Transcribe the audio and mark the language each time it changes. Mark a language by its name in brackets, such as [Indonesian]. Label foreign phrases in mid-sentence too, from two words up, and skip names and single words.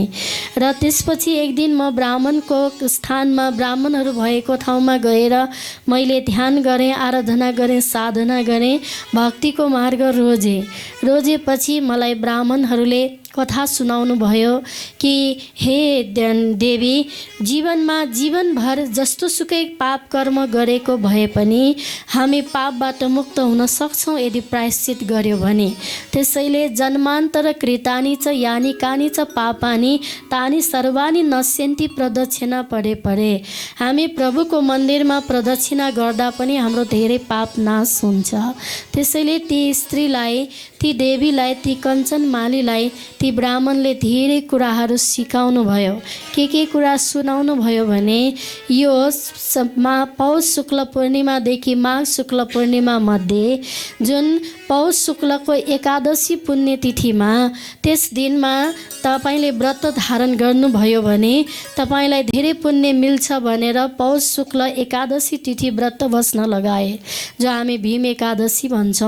[Nepali] र त्यसपछि एक दिन म ब्राह्मणको स्थानमा, ब्राह्मणहरू भएको ठाउँमा गएर मैले ध्यान गरेँ, आराधना गरेँ, साधना गरेँ, भक्तिको मार्ग रोजेपछि मलाई ब्राह्मणहरूले कथा सुनाउनु भयो कि हे देवी, जीवनमा जीवनभर जस्तोसुकै पाप कर्म गरेको भए पनि हामी पापबाट मुक्त हुन सक्छौँ यदि प्रायश्चित गर्यो भने। [Sanskrit] त्यसैले जन्मान्तर कृतानि च यानि कानि च पापानि तानि सर्वानि नश्यन्ति प्रदक्षिणा पढे। [Nepali] हामी प्रभुको मन्दिरमा प्रदक्षिणा गर्दा पनि हाम्रो धेरै पाप नाश हुन्छ। त्यसैले ती स्त्रीलाई, ती देवीलाई, ती कञ्चन मालीलाई ती ब्राह्मणले धेरै कुराहरू सिकाउनु भयो। के कुरा सुनाउनु भयो भने यो पौष शुक्ल पूर्णिमादेखि माघ शुक्ल पूर्णिमा मध्ये जुन पौष शुक्लको एकादशी पुण्यतिथिमा, त्यस दिनमा तपाईँले व्रत धारण गर्नुभयो भने तपाईँलाई धेरै पुण्य मिल्छ भनेर पौष शुक्ल एकादशी तिथि व्रत बस्न लगाए, जो हामी भीम एकादशी भन्छौँ।